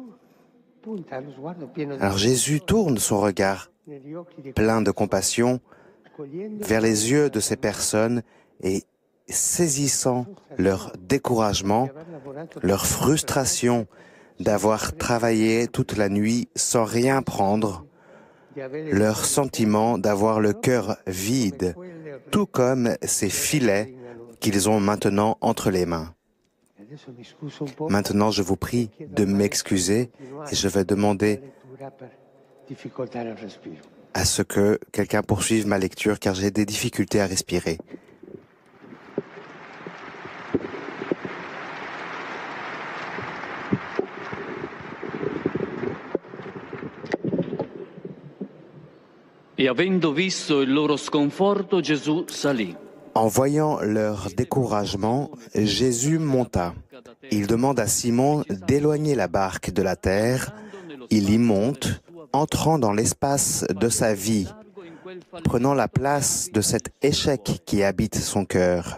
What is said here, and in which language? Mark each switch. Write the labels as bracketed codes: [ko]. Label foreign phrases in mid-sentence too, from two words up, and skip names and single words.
[fr] Alors Jésus tourne son regard plein de compassion vers les yeux de ces personnes et saisissant leur découragement, leur frustration d'avoir travaillé toute la nuit sans rien prendre, leur sentiment d'avoir le cœur vide, tout comme ces filets qu'ils ont maintenant entre les mains. Maintenant, je vous prie de m'excuser et je vais demander à ce que quelqu'un poursuive ma lecture car j'ai des difficultés à respirer. [it] E avendo visto il loro sconforto, Gesù salì. [fr] En voyant leur découragement, Jésus monta. Il demande à Simon d'éloigner la barque de la terre. Il y monte, entrant dans l'espace de sa vie, prenant la place de cet échec qui habite son cœur.